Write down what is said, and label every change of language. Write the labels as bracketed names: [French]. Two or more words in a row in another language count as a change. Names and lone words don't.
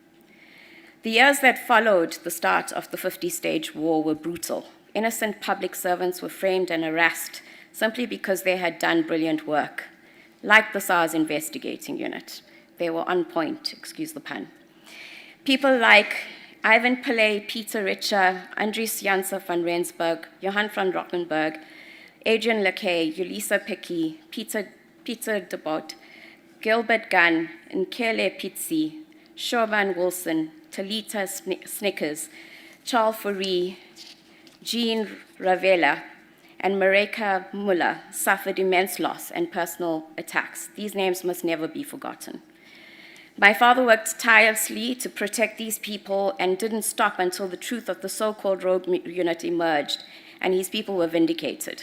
[English] The years that followed the start of the 50-stage war were brutal. Innocent public servants were framed and harassed simply because they had done brilliant work, like the SARS investigating unit. They were on point, excuse the pun. People like Ivan Pillay, Peter Richer, Andries Janse van Rensburg, Johan van Rockenberg, Adrian Lakay, Yulisa Peki, Peter de Bot, Gilbert Gunn, Nkele Pitsi, Shoban Wilson, Talita Snickers, Charles Fourie, Jean Ravella, and Mareka Muller suffered immense loss and personal attacks. These names must never be forgotten. My father worked tirelessly to protect these people and didn't stop until the truth of the so-called rogue unit emerged and his people were vindicated.